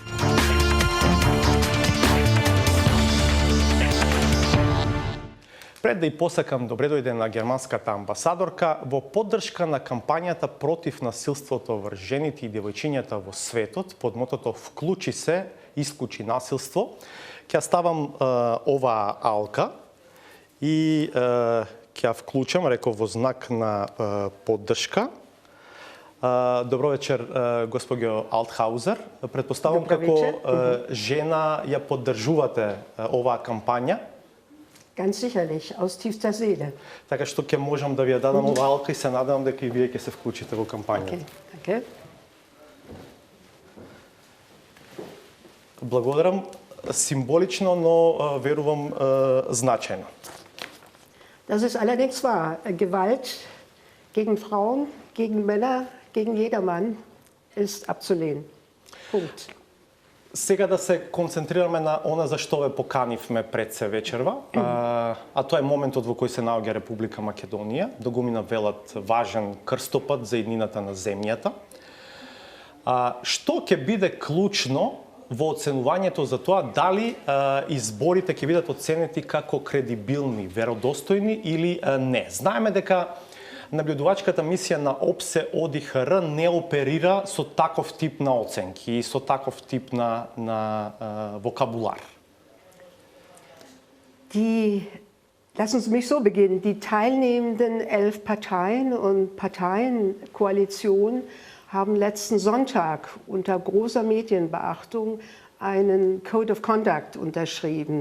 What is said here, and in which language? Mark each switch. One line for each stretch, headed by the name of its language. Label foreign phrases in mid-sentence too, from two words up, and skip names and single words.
Macedonian: Пред да и посакам добре дојде на германската амбасадорка, во поддршка на кампањата против насилството врз жените и девојчињата во светот, под мотото "Вклучи се, исклучи насилство", ќе ставам оваа алка и ќе ја вклучам, реков, во знак на поддршка. Добро вечер, госпоѓо Althauser. Предпоставам како жена ја поддржувате оваа кампања.
German: Ganz sicherlich, aus tiefster Seele.
Macedonian: Така што ќе можам да ви ја дадам оваа алка и се надевам дека и вие ќе се вклучите во кампањата. Okay. Благодарам. Символично, но верувам значајно.
German: Das ist allerdings wahr. Gewalt gegen Frauen, gegen Männer, gegen jedermann ist abzulehnen. Punkt.
Macedonian: Сега да се концентрираме на она за што ве поканивме пред се вечерва, а тоа е моментот во кој се наоѓа Република Македонија, да го мина велат важен крстопат за еднината на земјата. Што ќе биде клучно во оценувањето за тоа дали изборите ќе бидат оценети како кредибилни, веродостојни или не? Знаеме дека наблюдувачката мисија на ОПСЕ ОДИХР не оперира со таков тип на оценки и со таков тип на вокабулар.
German: Lassen Sie mich so beginnen. Die teilnehmenden 11 Parteien und Parteienkoalitionen haben letzten Sonntag unter großer Medienbeachtung einen
English: Code of Conduct
German: unterschrieben.